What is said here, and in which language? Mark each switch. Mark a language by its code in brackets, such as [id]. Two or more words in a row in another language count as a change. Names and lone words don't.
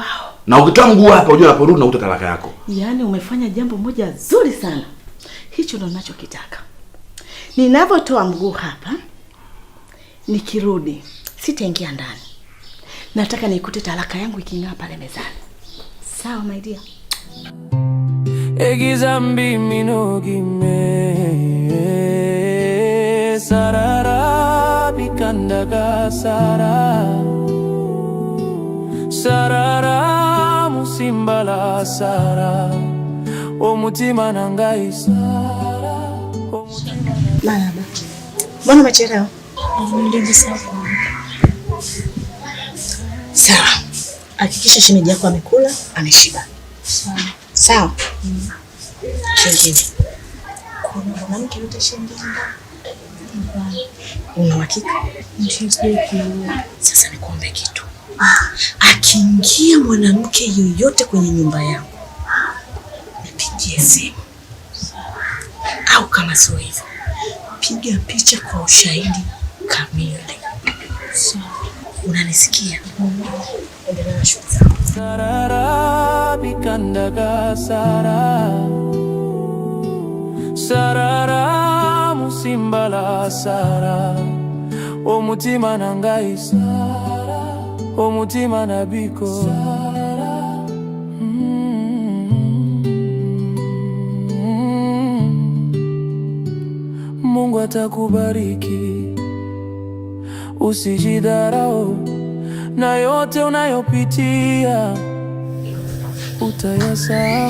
[sw] Na ukitoa mguu hapa unajua unaporudi na utatalaka yako. Yaani umefanya jambo moja zuri sana. Hicho ndo ninachokitaka. Ninapotoa mguu hapa, nikirudi sitaingia ndani. Nataka nikute talaka yangu iking'aa pale mezani. Sawa [en] my dear. [guz] Egizambi minogime sarara bikandaga sarara musimbala sara omutima nangai sara. [sw] Marahaba. Mbona umechelewa? Ndio sawa. Sawa. Hakikisha shemeji yako amekula, ameshiba. Sawa. Sawa. Kingine. Kuna mwanamke yote shemeji. Una uhakika? Ndio. Sasa nikuombe kitu. Akiingia mwanamke yoyote kwenye nyumba yangu, nipigie simu. Au kama sio hivyo, piga picha kwa ushahidi kamili. Sawa. Unanisikia? Endelea na shughuli zako. [guz] Sarara bikandaga sarara musimbala sara omutima nangai sara omutima nabiko sara. [sw] Mungu atakubariki, usijidharau, na yote unayopitia utayasahau.